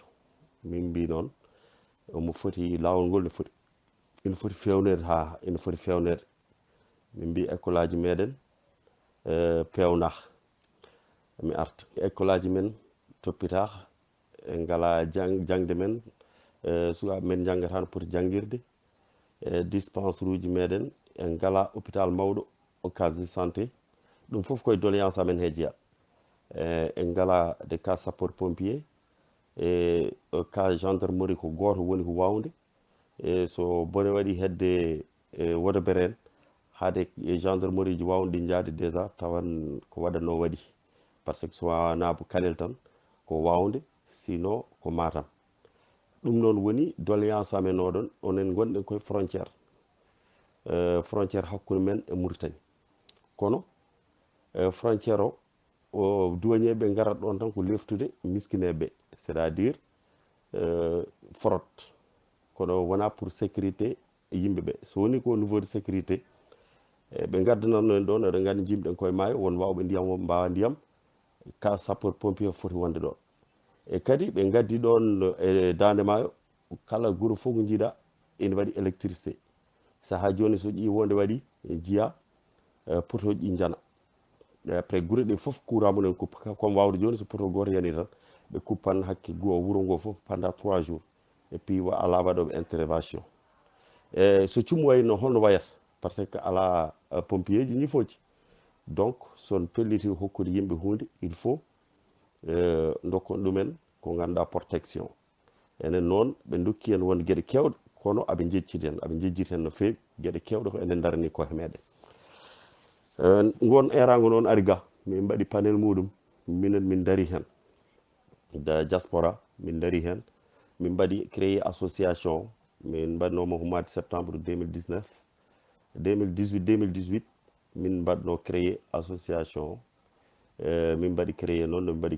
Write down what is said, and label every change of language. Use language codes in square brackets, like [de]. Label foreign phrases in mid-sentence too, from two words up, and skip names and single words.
[ff] Min mbi noon omo foti lawol ngol ene foti fewnede min mbi école aji meɗen pewna. Mi arta école aji men toppitaka, en ngala jangde men, sukaɓe men janggata no poti janggirde, dispensaire uji meɗen en ngala hôpital mawɗo [fr] case de santé, [ff] ɗum foof koye doléance amen he jeeya. En ngala [fr] de cas sapeur pompier [ff] e [fr] cas gendarmerie [ff] ko goto woni ko wawde, so bone waɗi hedde Wodobere en haade gendarmerie ji wawde ɗi jaade déjà tawan ko waɗanno waɗi, [fr] par ce que [ff] so wona Kanel tan ko wawde, sinon ko Matam. ɗum noon woni doléance amen oɗon, onen gonɗen koye frontiére, frontiére hakkude men e Mauritanie. Kono frontiére o douanier garat ɗon tan ko leftude miskineɓe, [fr] c'est à dire fraude, [ff] kono wona [fr] pour sécurité [ff] yimɓeɓe. So woni ko [fr] niveau de sécurité [ff] ɓe gaddananno en ɗon, eɗen gandi jimɗen koye maayo, won wawɓe ndiyam won mbawa ndiyam, ka [fr] sapeur pompier [ff] foti wonde ɗon. E kadi ɓe gaddi ɗon e dande maayo kala guuro fof ko jiiɗa ene waɗi électricité. Saha joni so ƴi wonde waɗi jiiya potoji ɗi jana, après guure ɗe fof courant mumen kuppa, comme wawde joni so poto goto yani tan ɓe kuppan hakke wuro ngo fof [fr] pendant 3 jours, et puis [ff] ala waɗoɓe intervention. So cumu wayno holno wayata, [fr] par ce que [ff] ala pompier ji ñifoji. Donc son pelliti hokkude yimɓe hunde, [fr] il faut [ff] dokkon ɗumen ko ganduɗa protection. Enen noon ɓe dokki en won gueɗe kewɗe, kono aɓe jejjiti hen no fewi, gueɗe kewɗe ko enen darani koye meɗen. Ngon erago noon ari ga, min mbaɗi panel muɗum, minen min dari hen da diaspora, min dari hen min mbaɗi [fr] créé association, [ff] min mbaɗnomo ko [fr] mois de septembre [ff] 2019 2018 min mbaɗno [fr] créé association [ff] min mbaɗi créé noon no min mbaɗi